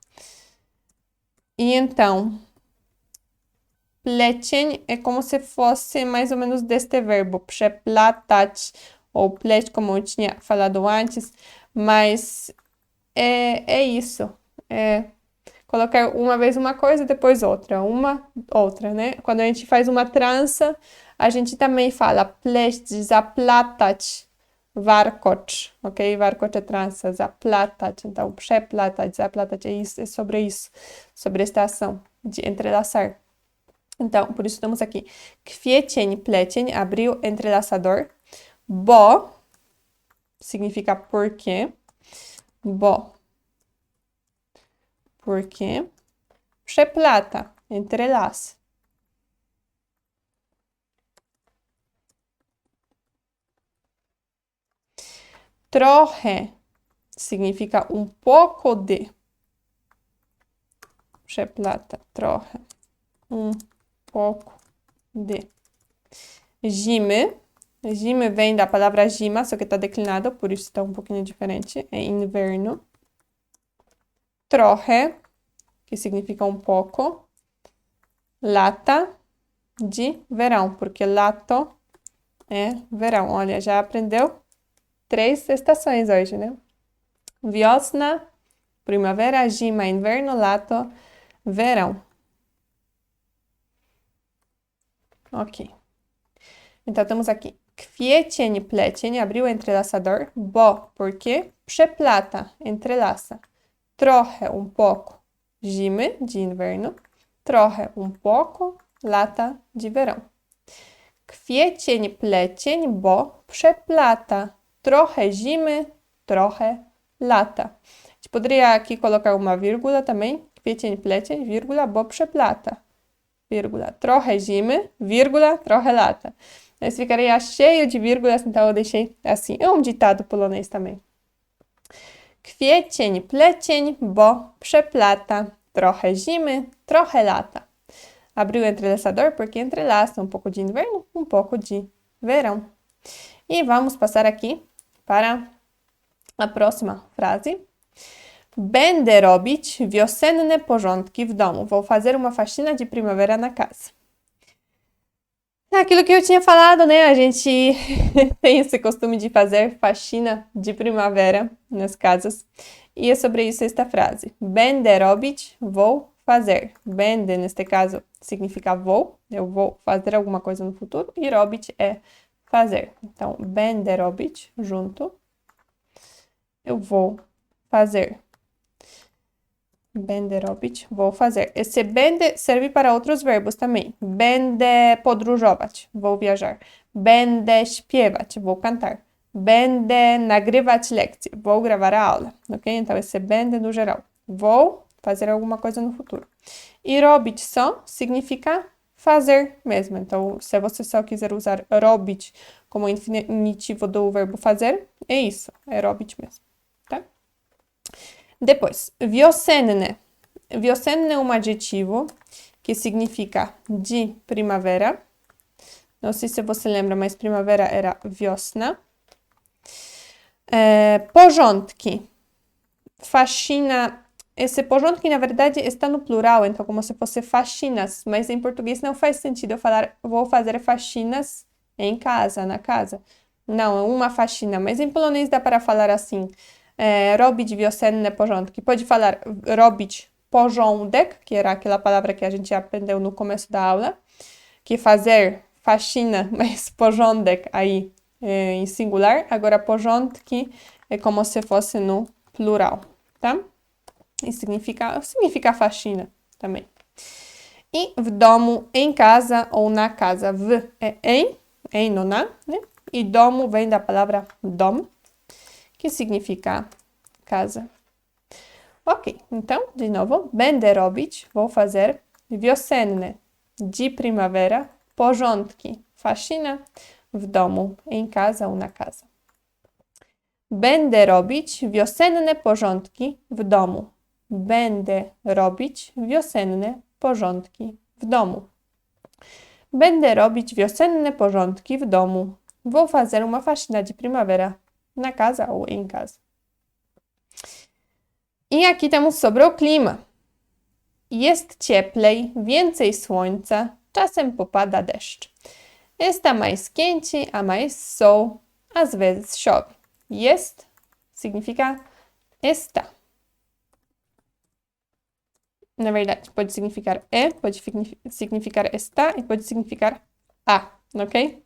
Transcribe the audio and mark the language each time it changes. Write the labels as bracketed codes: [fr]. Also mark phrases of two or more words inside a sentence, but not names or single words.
[pt] E então, plecień é como se fosse mais ou menos deste verbo, przeplatać, ou pleć, como eu tinha falado antes, mas é isso. É colocar uma vez uma coisa, depois outra, né? Quando a gente faz uma trança, a gente também fala [pl] pleć, zaplatać, warkocz, [pt] ok? Warkocz é trança, zaplatać, então [pl] przeplatać, zaplatać, [pt] é isso, é sobre isso, sobre esta ação de entrelaçar. Então, por isso temos aqui [pl] kwiecień, plecień, [pt] abril, entrelaçador. Bo significa porque. Bo. Porque. Przeplata, entrelaça. Trochę significa um pouco de. [pl] Przeplata, trochę. [pt] Pouco de. [pl] Zimy. [pt] Zimy vem da palavra zima, só que está declinado, por isso está um pouquinho diferente. É inverno. Trochę, que significa um pouco. Lata, de verão, porque lato é verão. Olha, já aprendeu 3 estações hoje, né? Wiosna, primavera, zima, inverno, lato, verão. Ok. Então, temos aqui [pl] kwiecień, plecień, [pt] abril, entrelaçador. Bo, porque. Przeplata, entrelaça. Trochę, um pouco. Zimy, de inverno. Trochę, um pouco. Lata, de verão. [pl] Kwiecień, plecień, bo przeplata. Trochę zimy, trochę lata. [pt] A gente poderia aqui colocar uma vírgula também. [pl] Kwiecień, plecień, [pt] vírgula, [pl] bo przeplata. [pt] Vírgula, [pl] trochę zimy, [pt] vírgula, [pl] trochę lata. [pt] Mas ficaria cheio de vírgulas, então eu deixei assim. É um ditado polonês também. [pl] Kwiecień, plecień, bo przeplata. Trochę zimy, trochę lata. [pt] Abriu o entrelaçador porque entrelaça um pouco de inverno, um pouco de verão. E vamos passar aqui para a próxima frase. [pl] Będę robić wiosenne porządki w domu. [pt] Vou fazer uma faxina de primavera na casa. Aquilo que eu tinha falado, né? A gente tem esse costume de fazer faxina de primavera nas casas. E é sobre isso esta frase. [pl] Będę robić, [pt] vou fazer. Będę, neste caso, significa vou. Eu vou fazer alguma coisa no futuro. E robić é fazer. Então, [pl] będę robić, [pt] junto. Eu vou fazer. [pl] Będę robić, [pt] vou fazer. Esse będę serve para outros verbos também. [pl] Będę podróżować, [pt] vou viajar. [pl] Będę śpiewać, [pt] vou cantar. [pl] Będę nagrywać lekcje, [pt] vou gravar a aula. Ok? Então, esse będę no geral. Vou fazer alguma coisa no futuro. E robić só significa fazer mesmo. Então, se você só quiser usar robić como infinitivo do verbo fazer, é isso. É robić mesmo. Tá? Depois, [pl] wiosenne. [pt] Wiosenne é um adjetivo que significa de primavera. Não sei se você lembra, mas primavera era wiosna. [pl] Porządki. [pt] Faxina. Esse porządki, na verdade, está no plural, então como se fosse faxinas. Mas em português não faz sentido eu falar, vou fazer faxinas em casa, na casa. Não, é uma faxina. Mas em polonês dá para falar assim. [pl] Robić wiosenne porządki. [pt] Pode falar [pl] robić porządek, [pt] que era aquela palavra que a gente aprendeu no começo da aula, que fazer faxina, mas porządek aí em singular. Agora porządki é como se fosse no plural, tá? E significa faxina também. [pl] E w domu, [pt] em casa ou na casa. W é em no na, né? E domu vem da palavra dom, que significa casa. Ok, então, de novo, [pl] będę robić, [pt] vou fazer, wiosenne, de primavera, [pl] porządki, faxina, w domu, [pt] em casa ou na casa. [pl] Będę robić wiosenne porządki w domu. Będę robić wiosenne porządki w domu. Będę robić wiosenne porządki w domu. [pt] Vou fazer uma faxina de primavera na casa ou em casa. I aqui temos sobre o clima. [pl] Jest cieplej, więcej słońca, czasem popada deszcz. [pt] Está mais quente, há mais sol, às vezes chove. Jest significa está. Na verdade, pode significar pode significar está e pode significar a, ok?